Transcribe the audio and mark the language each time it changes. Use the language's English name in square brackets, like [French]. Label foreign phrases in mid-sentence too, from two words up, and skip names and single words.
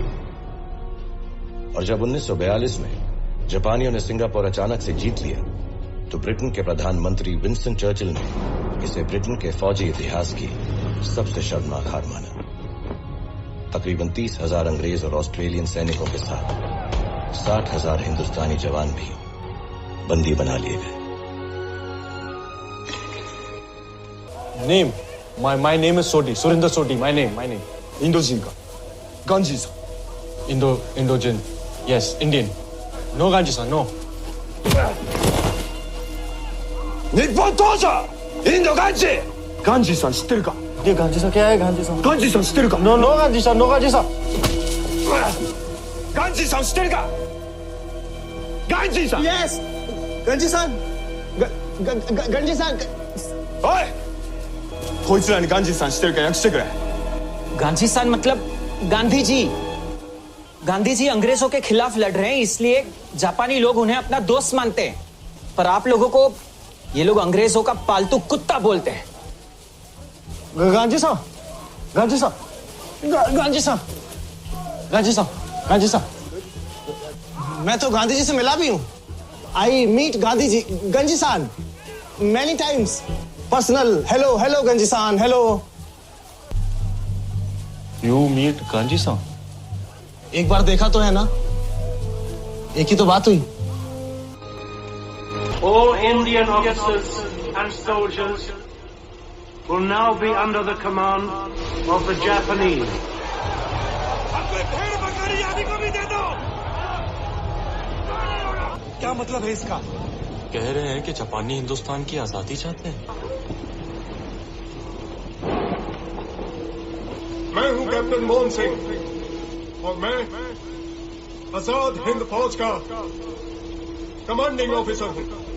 [Hindi] और जब 1942 में जापानियों ने सिंगापुर अचानक से जीत लिया तो ब्रिटेन के प्रधानमंत्री विंस्टन चर्चिल ने इसे ब्रिटेन के फौजी इतिहास की सबसे शर्मनाक हार माना। तकरीबन 30,000 अंग्रेज और ऑस्ट्रेलियन सैनिकों के साथ 60,000 हिंदुस्तानी जवान भी बंदी बना लिए गए। [English] Name. My name is Soti. Surinder Soti. My name. [Japanese] インド人か. [English] Ganji sir. Indojin. Yes, Indian. No Ganji sir. No. [Japanese] 日本当者インドガンジさん知ってるか [Hindi] ये गांधी सा क्या है गांधी सा? [Japanese] ガンジさん知ってるか [English] no no Gandhi sa, no Gandhi sa. [Japanese] ガンジさん知ってるかガンジさん [English] Yes, [Hindi] गांधी सा. गांधी सा. [Japanese] おいこいつらにガンジさん知ってるか訳してくれ [Hindi] गांधी सान मतलब गांधी जी. गांधी जी अंग्रेजों के खिलाफ लड़ रहे हैं, इसलिए जापानी लोग उन्हें अपना दोस्त मानते हैं. पर आप लोगों को ये लोग अंग्रेजों का पालतू कुत्ता बोलते हैं. गांधी सा, गांधी सा, गांधी सा, गांधी सा, गांधी सा. मैं तो गांधी जी से मिला भी हूँ. [English] I meet Gandhi ji, Ganji san, many times. पर्सनल. hello hello Ganji san, hello. you meet Gandhi sa? [Hindi] एक बार देखा तो है ना, एक ही तो बात हुई. [English] All Indian officers and soldiers will now be under the command of the Japanese. [Hindi] क्या मतलब है इसका कह रहे हैं कि जापानी हिंदुस्तान की आजादी चाहते हैं. मैं हूं कैप्टन मोहन सिंह और मैं आजाद हिंद फौज का [English] commanding officer [Hindi] हूं.